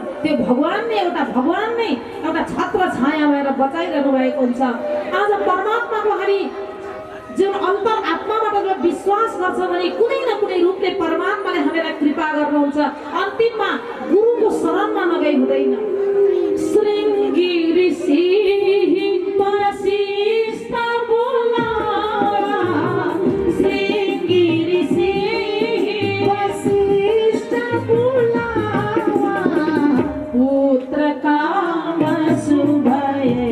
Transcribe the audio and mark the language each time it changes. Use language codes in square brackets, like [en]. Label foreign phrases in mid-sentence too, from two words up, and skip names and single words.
[ne] त्यो भगवान नै एउटा छत्र छाया भएर बचाइरहनु भएको हुन्छ। आज परमात्माको हामी जुन अन्तर आत्माबाट जो विश्वास गर्छ भने कुनै न कुनै रूपले परमात्माले हामीलाई कृपा गर्नुहुन्छ। अन्तिममा गुरुको शरणमा नगई हुँदैन। [awa] श्रृंगी ऋषि वशिष्ठ बोलावा, श्रृंगी ऋषि वशिष्ठ बोलावा, पुत्र काम शुभये